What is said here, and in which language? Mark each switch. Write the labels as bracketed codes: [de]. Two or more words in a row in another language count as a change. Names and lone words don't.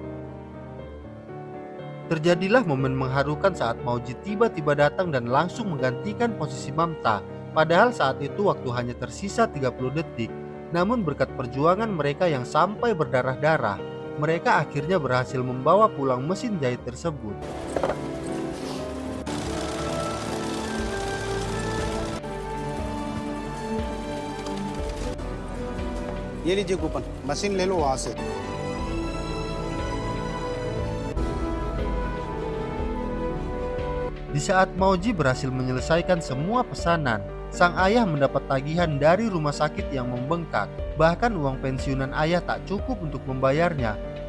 [id] Terjadilah momen mengharukan saat Mauji tiba-tiba datang dan langsung menggantikan posisi Mamta. Padahal saat itu waktu hanya tersisa 30 detik. Namun berkat perjuangan mereka yang sampai berdarah-darah, mereka akhirnya berhasil membawa pulang mesin jahit tersebut. [hi] ये लीजिए कूपन, मशीन ले लो वहाँ से। [id] Di saat Mauji berhasil menyelesaikan semua pesanan, sang ayah mendapat tagihan dari rumah sakit yang membengkak. Bahkan uang pensiunan ayah tak cukup untuk membayarnya.